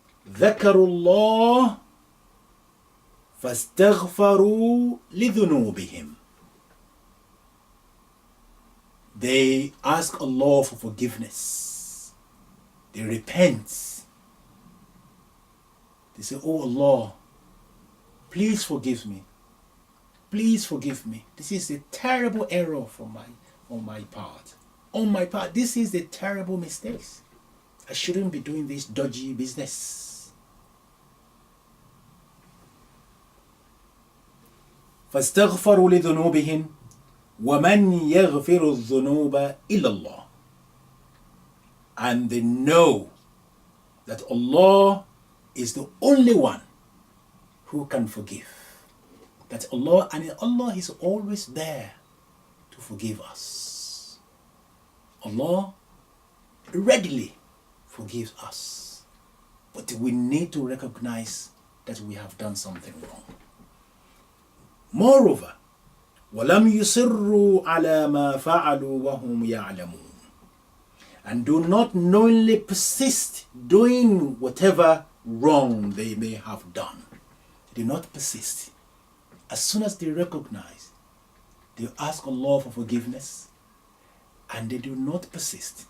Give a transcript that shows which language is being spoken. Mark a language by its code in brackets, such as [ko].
[ar] ذكروا الله فاستغفروا لذنوبهم. [en] They ask Allah for forgiveness. They repent. They say, oh Allah, please forgive me. Please forgive me. This is a terrible error on my part. On my part, this is a terrible mistake. I shouldn't be doing this dodgy business. [ar] فاستغفروا لذنوبهم ومن يغفر الذنوب إلا الله. [en] And they know that Allah is the only one who can forgive. That Allah is always there to forgive us. Allah readily forgives us. But we need to recognize that we have done something wrong. Moreover, [ar] وَلَمْ يُصِرُّوا عَلَى مَا فَعَلُوا وَهُمْ يَعْلَمُونَ. [en] And do not knowingly persist doing whatever wrong they may have done. They do not persist. As soon as they recognize, they ask Allah for forgiveness, and they do not persist.